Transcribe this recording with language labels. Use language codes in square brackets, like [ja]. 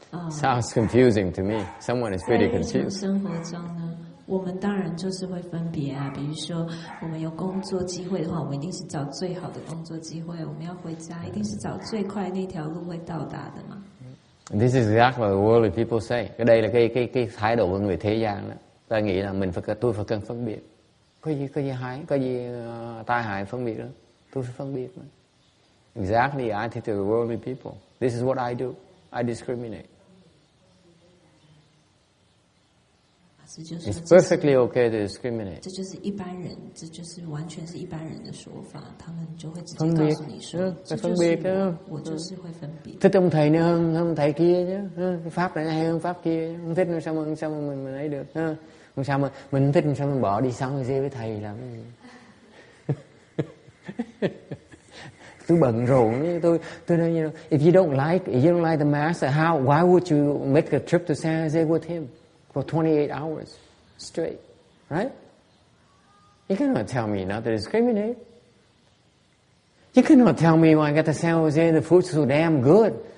[en] Sounds confusing to me. Someone is pretty confused. [zh] 生活中呢，我们当然就是会分别啊。比如说，我们有工作机会的话，我们一定是找最好的工作機會；我們要回家，一定是找最快那條路會到達的嘛。 [en] This is exactly what the worldly people say. [vi] Cái đây là cái thái độ của người thế gian đó. Ta nghĩ là tôi phải cần phân biệt. Có gì hại, có gì tai hại phân biệt đó. Tôi phải phân biệt. [en] Exactly the attitude of worldly people. This is what I do. I discriminate. It's perfectly okay to discriminate. [zh] 这就是一般人，这就是完全是一般人的说法，他们就会直接告诉你说，这就是我就是会分别。 [vi] Thích ông thầy này hơn ông thầy kia chứ, cái pháp này hay hơn pháp kia, không thích sao mà mình ấy được, không sao mà mình không thích sao mình bỏ đi sống dê với thầy làm cái gì. Tôi bận rộn, tôi nói [en] you know, if you don't like the master, why would you make a trip to San Jose with him for 28 hours straight, right? You cannot tell me not to discriminate. You cannot tell me when I get to San Jose the food's so damn good.